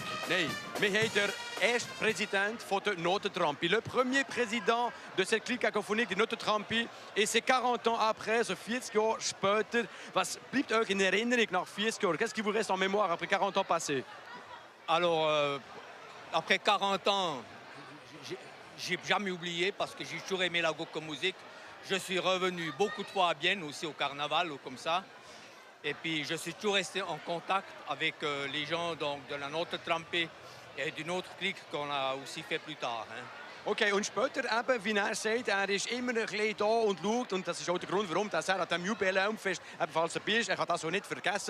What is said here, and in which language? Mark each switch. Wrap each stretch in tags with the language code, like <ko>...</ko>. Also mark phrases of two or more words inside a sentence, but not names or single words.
<de>Nein, wir haben den ersten Präsident der Notentrampi.</de> <fr>Le premier président de cette clique cacophonique, die Notentrampi. Et c'est 40 ans après,</fr> <de>so 40 Jahre später. Was bleibt euch in Erinnerung nach 40 Jahren?</de> <fr>Qu'est-ce qui vous reste en mémoire après 40 ans passés? Alors, après 40 ans, j'ai jamais oublié parce que j'ai toujours aimé la Guckenmusik. Je suis revenu beaucoup de fois à Bienne, aussi au carnaval ou comme ça. Et puis, je suis toujours resté en contact avec les gens donc, de la Notentrampi et d'une autre clique qu'on a aussi fait plus tard. Hein.</fr> <de>Okay, und später, eben, wie er sagt, er ist immer ein bisschen da und schaut. Und das ist auch der Grund, warum er an diesem Jubiläumfest ebenfalls dabei ist. Er kann das auch nicht vergessen.</de>